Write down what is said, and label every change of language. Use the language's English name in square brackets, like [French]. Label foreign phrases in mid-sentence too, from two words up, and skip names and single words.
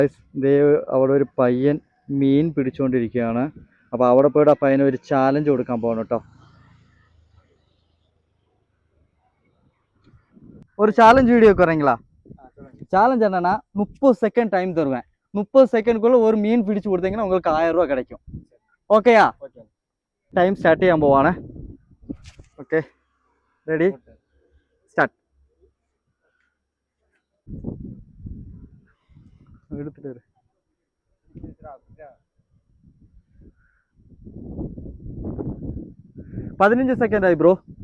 [Malayalam] ദേ അവിടെ ഒരു പയ്യൻ മീൻ പിടിച്ചുകൊണ്ടിരിക്കുകയാണ്. അപ്പോൾ അവിടെ പോയിട്ട് ആ പയ്യന് ഒരു ചാലഞ്ച് കൊടുക്കാൻ പോകണം കേട്ടോ. [Tamil] ஒரு சேலஞ்ச் வீடியோ வரீங்களா? சேலஞ்ச் என்னன்னா 30 [English] second time [Tamil] தருவேன். 30 செகண்ட்குள்ள ஒரு மீன் பிடிச்சு கொடுத்தீங்கன்னா உங்களுக்கு 1000 ரூபாய் கிடைக்கும். ஓகேயா? [English] time start [Malayalam] ചെയ്യാൻ പോവാണ്. [English] okay ready start. [Malayalam] എടുത്തിട്ട് 15 സെക്കൻഡ് ആയി ബ്രോ.